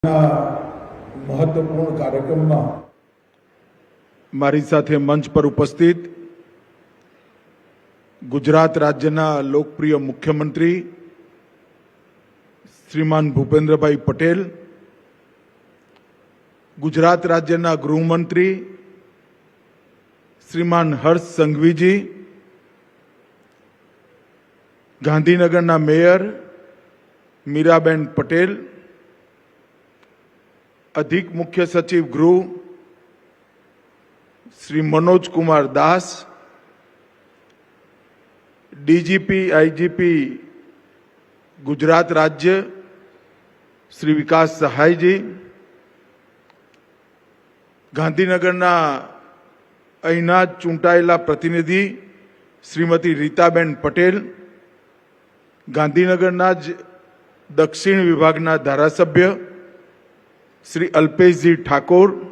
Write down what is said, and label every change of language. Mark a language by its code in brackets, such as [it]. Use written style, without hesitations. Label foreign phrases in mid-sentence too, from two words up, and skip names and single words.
[gu] મહત્વપૂર્ણ કાર્યક્રમમાં મારી સાથે મંચ પર ઉપસ્થિત ગુજરાત રાજ્યના લોકપ્રિય મુખ્યમંત્રી શ્રીમાન ભૂપેન્દ્રભાઈ પટેલ, ગુજરાત રાજ્યના ગૃહમંત્રી શ્રીમાન હર્ષ સંઘવીજી, ગાંધીનગરના મેયર મીરાબેન પટેલ, અધિક મુખ્ય સચિવ ગૃહ શ્રી મનોજ કુમાર દાસ, ડીજીપી આઈજીપી ગુજરાત રાજ્ય શ્રી વિકાસ સહાય જી, ગાંધીનગરના અહીના ચૂંટાયેલા પ્રતિનિધિ શ્રીમતી રીતાબેન પટેલ, ગાંધીનગરના જ દક્ષિણ વિભાગના ધારાસભ્ય શ્રી અલ્પેશજી ઠાકોર,